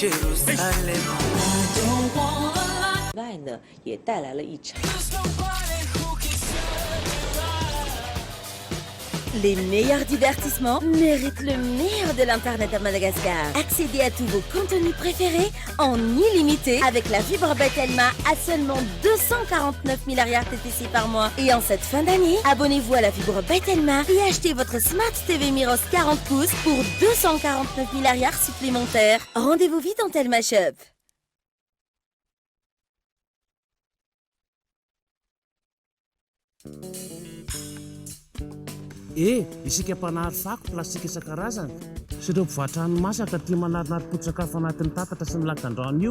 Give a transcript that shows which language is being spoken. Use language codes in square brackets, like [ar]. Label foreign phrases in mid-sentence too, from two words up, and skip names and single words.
[fr] 外呢，也带来了一场。 Les meilleurs divertissements méritent le meilleur de l'Internet à Madagascar. Accédez à tous vos contenus préférés en illimité avec la fibre Batelma à seulement 249 milliards TTC par mois. Et en cette fin d'année, abonnez-vous à la fibre Batelma et achetez votre Smart TV Miros 40 pouces pour 249 milliards supplémentaires. Rendez-vous vite en Telma Shop. [mg] Isika mpanahary fako plastika isan-karazany sy ireo mpivarotra hani-masaka tia manarinary pot-sakafo anatin'ny tatatra sy ny lakan-drano io.